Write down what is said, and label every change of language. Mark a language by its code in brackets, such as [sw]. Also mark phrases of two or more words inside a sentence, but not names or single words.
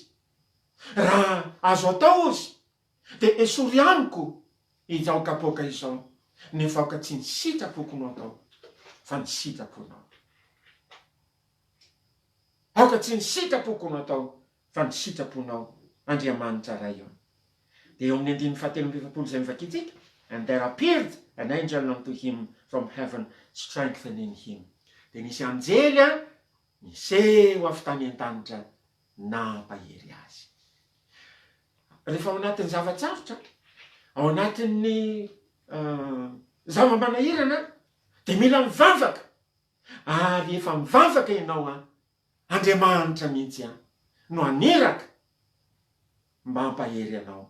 [mg] Raha azo atao izy dia esory amiko izao kapoka izao, nefa aoka tsy ny sitrapoko no atao fa ny sitraponao. Aoka tsy ny sitrapoko no atao fa ny sitraponao Andriamanitra ray eo. Dia eo amin'ny 17 zay mivakitsika, [en] And there appeared an angel unto him from heaven, strengthening him. [mg] Dia nisy anjely niseho avy tany an-tanitra nampahery azy. Rehefa ao anatin'ny zavatsarotra, ao anatin'ny zava-manahirana, dia mila mivavaka. Ary efa mivavaka ianao Andriamanitra mihitsy no aniraka mba hampahery anao.